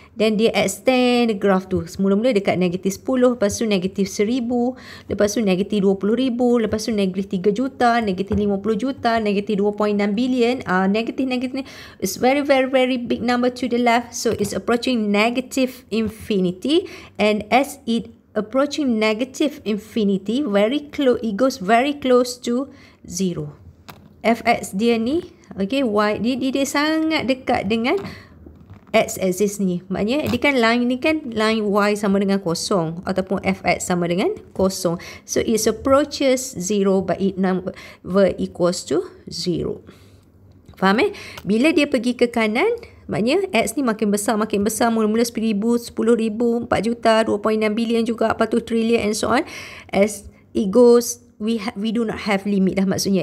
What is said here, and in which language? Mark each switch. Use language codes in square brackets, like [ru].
[ms] Then dia extend the graph tu. Semula-mula dekat negatif 10, lepas tu negatif 1000, lepas tu negatif 20,000, lepas tu negatif 3 juta, negatif 50 juta, negatif 2.6 billion. [en] Negatif it's very big number to the left. So it's approaching negative infinity, and as it approaching negative infinity, it goes very close to 0. [ms] Fx dia ni, okay, y dia sangat dekat dengan x-axis ni. Maknanya dia kan line ni kan line y sama dengan kosong ataupun fx sama dengan kosong. [en] So it approaches 0 but it number equals to 0. [ms] Faham Bila dia pergi ke kanan, maknanya X ni makin besar. Mula-mula 10,000, 10,000, 4 juta, 2.6 bilion juga, lepas tu [en] trillion and so on. As it goes, we do not have limit lah maksudnya.